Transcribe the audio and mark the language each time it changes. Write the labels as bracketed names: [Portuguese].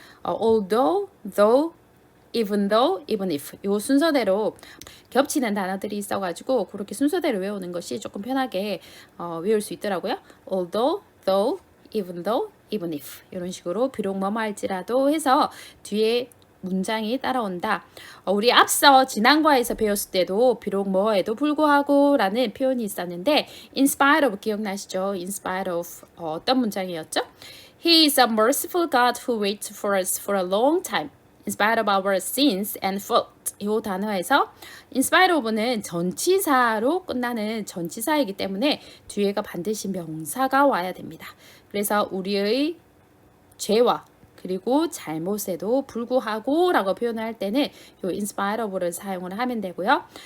[Korean] although, though, even though, even if 이 순서대로 겹치는 단어들이 있어가지고 그렇게 순서대로 외우는 것이 조금 편하게 외울 수 있더라고요. although, though, even though, even if 이런 식으로 비록 뭐뭐 할지라도 해서 뒤에 문장이 따라온다. 우리 앞서 지난과에서 배웠을 때도 비록 뭐에도 불구하고 라는 표현이 있었는데 in spite of 기억나시죠? [English] in spite of [Korean] 어떤 문장이었죠? [English] He is a merciful God who waits for us for a long time. In spite of our sins and fault. [Korean] 이 단어에서 in spite of는 전치사로 끝나는 전치사이기 때문에 뒤에가 반드시 명사가 와야 됩니다. 그래서 우리의 죄와 그리고 잘못에도 불구하고 라고 표현할 때는 이 in spite of를 사용을 하면 되고요.